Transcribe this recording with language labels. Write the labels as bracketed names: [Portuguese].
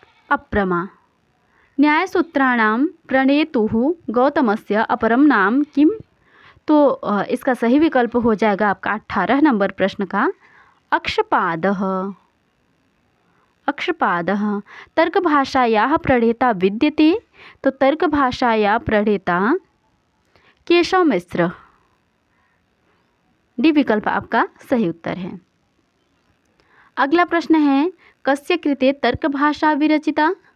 [Sanskrit] अप्रमा। न्यायसूत्राणां प्रणेतुः गौतमस्य अपरम नाम किम? [Hindi] तो इसका सही विकल्प हो जाएगा आपका 18 नंबर प्रश्न का अक्षपादः। [Sanskrit] अक्षपादः। तर्कभाषायाः प्रणेता विद्यते। तो तर्कभाषाया प्रणेता केशव मिश्र। [Hindi] डी विकल्प आपका सही उत्तर है। अगला प्रश्न है [Sanskrit] कस्य कृते तर्कभाषा विरचिता?